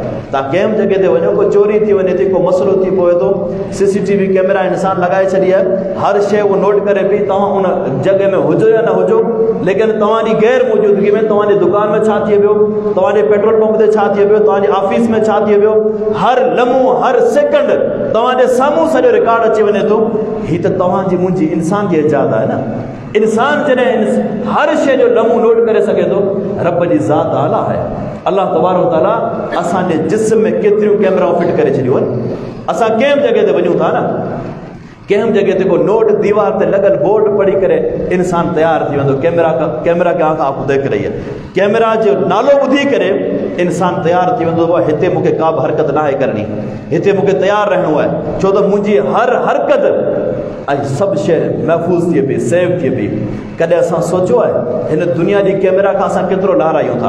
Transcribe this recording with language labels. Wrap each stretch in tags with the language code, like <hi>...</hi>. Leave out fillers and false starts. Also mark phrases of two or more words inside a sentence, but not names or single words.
<sd>तव्हां कंहिं जॻह ते वञो, को चोरी थी वञे थी, को मसइलो थी पवे थो, CCTV कैमरा इंसान लॻाए छॾी आहे, हर शइ उहो नोट करे पई, तव्हां उन जॻह में हुजो या न हुजो, लेकिन तव्हांजी गैर मौजूदगी में तव्हांजी दुकान में छा थी पियो, तव्हांजे पेट्रोल पंप ते छा थी पियो, तव्हांजी ऑफिस में छा थी पियो, हर लम्हो हर सेकंड तव्हांजे साम्हूं सॼो रिकॉर्ड अची वञे थो। हीअ त तव्हांजी मुंहिंजी इंसान जी इजाज़त आहे न। इंसान जॾहिं हर शइ जो लम्हो नोट करे सघे थो, रब जी ज़ात आला आहे।</sd> <ar>الله تبارك و تعالى</ar> <sd>असांजे जिस्म में केतिरियूं कैमराऊं फिट करे छॾियूं आहिनि। असां कंहिं जॻह ते वञूं था न, कंहिं जॻह ते को नोट दीवार ते लॻल बोर्ड पढ़ी करे इंसान तयारु थी वेंदो,</sd> <hi>कैमरा के आंख आपको देख रही है,</hi> <sd>कैमरा जो नालो ॿुधी करे इंसान तयारु थी वेंदो, हिते मूंखे का बि हरकत न आहे करणी, हिते मूंखे तयारु रहणो आहे, छो त मुंहिंजी हर हरकत ऐं सभु शइ महफ़ूज़ थिए पई, सेव थिए पई। कॾहिं असां सोचियो आहे हिन दुनिया जी कैमरा खां असां केतिरो लारायूं था?</sd>